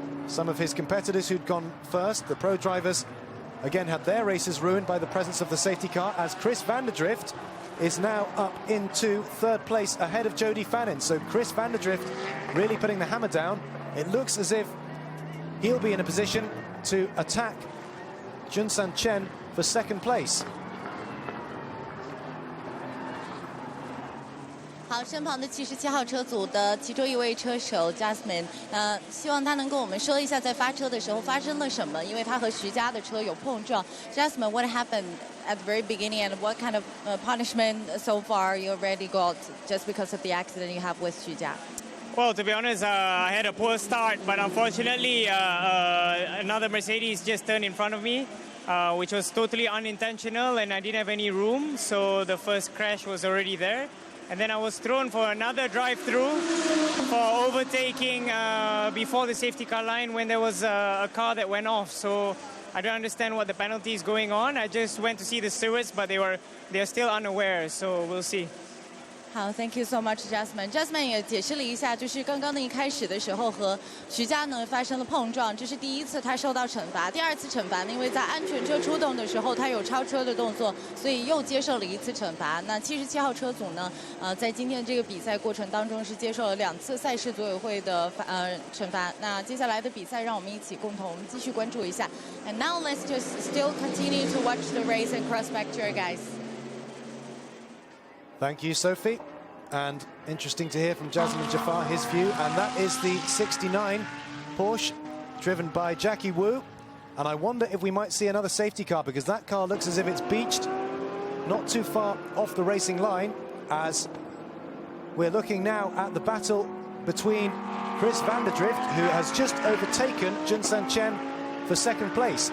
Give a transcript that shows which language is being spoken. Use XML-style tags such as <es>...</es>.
<en>Some of his competitors who'd gone first, the pro drivers, again had their races ruined by the presence of the safety car, as Chris van der Drift is now up into third place ahead of Jody Fannin. So Chris van der Drift really putting the hammer down. It looks as if he'll be in a position to attack Junsan Chen for second place.</en> <zh>好，身旁的77号车组的其中一位车手 Jasmine， 希望他能跟我们说一下在发车的时候发生了什么，因为他和徐佳的车有碰撞。</zh> <en>Jasmine, what happened at the very beginning, and what kind of punishment so far you already got just because of the accident you have with Xu Jia? Well, to be honest, I had a poor start, but unfortunately, another Mercedes just turned in front of me, which was totally unintentional, and I didn't have any room, so the first crash was already there. And then I was thrown for another drive-through for overtaking before the safety car line when there was a car that went off. So I don't understand what the penalty is going on. I just went to see the stewards, but they're still unaware, so we'll see. 好 ，Thank you so much, Jasmine.</en> <zh>Jasmine 也解释了一下，就是刚刚的一开始的时候和徐佳呢发生了碰撞，这是第一次他受到惩罚。第二次惩罚呢，因为在安全车出动的时候他有超车的动作，所以又接受了一次惩罚。那77号车组呢，在今天的这个比赛过程当中是接受了2次赛事组委会的惩罚。那接下来的比赛，让我们一起共同继续关注一下。</zh> <en>And now let's just still continue to watch the race and cross back to your guys. Thank you, Sophie. And interesting to hear from Jasmine Jafar, his view. And that is the 69 Porsche driven by Jackie Wu. And I wonder if we might see another safety car, because that car looks as if it's beached not too far off the racing line, as we're looking now at the battle between Chris van der Drift, who has just overtaken Junsan Chen for second place.</en>